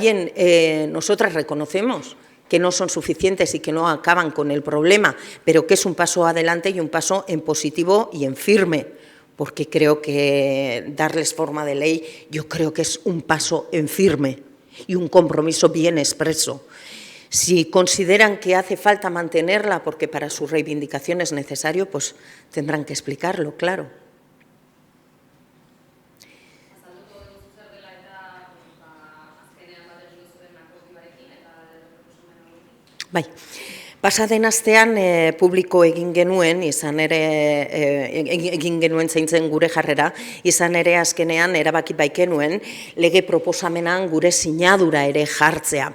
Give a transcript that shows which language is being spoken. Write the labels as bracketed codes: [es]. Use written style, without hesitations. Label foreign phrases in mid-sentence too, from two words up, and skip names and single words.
[es] Ahora bien, nosotras reconocemos que no son suficientes y que no acaban con el problema, pero que es un paso adelante y un paso en positivo y en firme, porque creo que darles forma de ley, yo creo que es un paso en firme y un compromiso bien expreso. Si consideran que hace falta mantenerla porque para su reivindicación es necesario, pues tendrán que explicarlo, claro. [eu] Bai, pasaden astean publiko egin genuen, izan ere egin genuen zeintzen gure jarrera, izan ere azkenean erabaki baikenuen lege proposamenan gure sinadura ere jartzea.